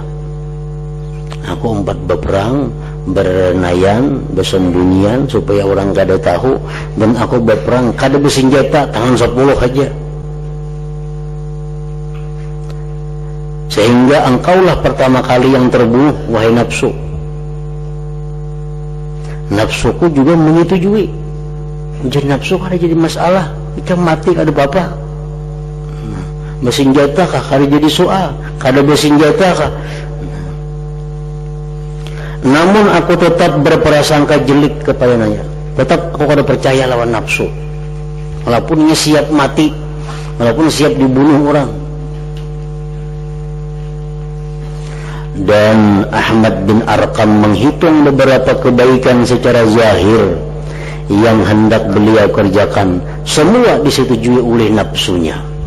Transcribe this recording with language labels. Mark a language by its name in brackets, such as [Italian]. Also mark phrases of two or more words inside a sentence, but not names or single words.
[Banjar] Aku umpat berperang, bernayan, bersembunyian supaya orang kada tahu, dan aku berperang kada bersenjata, tangan 10 aja. [Indonesian] Sehingga engkaulah pertama kali yang terbunuh, wahai nafsu. Nafsuku juga menyetujui. [Banjar] Jadi nafsu kada jadi masalah, kita mati kada apa-apa. Bersenjata kah kada jadi soal, kada bersenjata kah. [Indonesian] Namun aku tetap berprasangka jelek kepadanya. [Banjar] Tetap aku kada percaya lawan nafsu. Walaupun ia siap mati, walaupun siap dibunuh orang. [Indonesian] Dan Ahmad bin Arqam menghitung beberapa kebaikan secara zahir yang hendak beliau kerjakan, semua disetujui oleh nafsunya.